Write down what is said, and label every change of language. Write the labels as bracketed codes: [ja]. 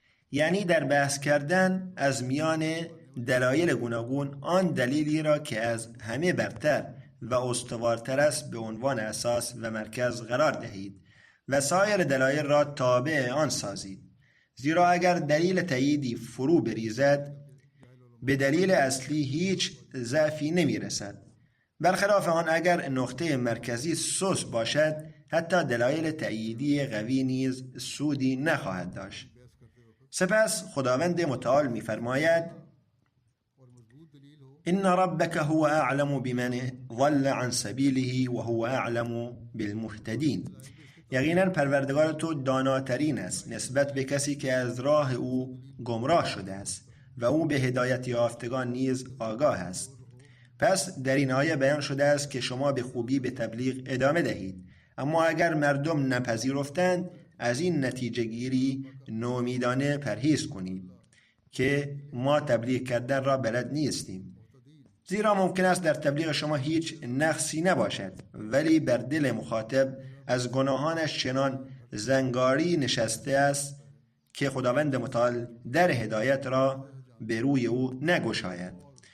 [fa] یعنی در بحث کردن از میان دلایل گوناگون آن دلیلی را که از همه برتر و استوارتر است به عنوان اساس و مرکز قرار دهید و سایر دلایل را تابع آن سازید، زیرا اگر دلیل تاییدی فرو بریزد به دلیل اصلی هیچ ضعفی نمی رسد. برخلاف آن اگر نقطه مرکزی سست باشد، حتی دلایل تاییدی قوی نیز سودی نخواهد داشت. سپس خداوند متعال می فرماید [ar] إن ربك هو أعلم بمن ضل عن سبيله وهو أعلم بالمهتدين. [fa] یقینا پروردگار تو داناترین است نسبت به کسی که از راه او گمراه شده است و او به هدایت یافتگان نیز آگاه است. پس در این آیه بیان شده است که شما به خوبی به تبلیغ ادامه دهید، اما اگر مردم نپذیرفتند از این نتیجه گیری نومیدانه پرهیز کنید که ما تبلیغ کردن را بلد نیستیم، زیرا ممکن است در تبلیغ شما هیچ نقصی نباشد ولی بر دل مخاطب از گناهانش چنان زنگاری نشسته است که خداوند متعال در هدایت را به روی او نگشاید.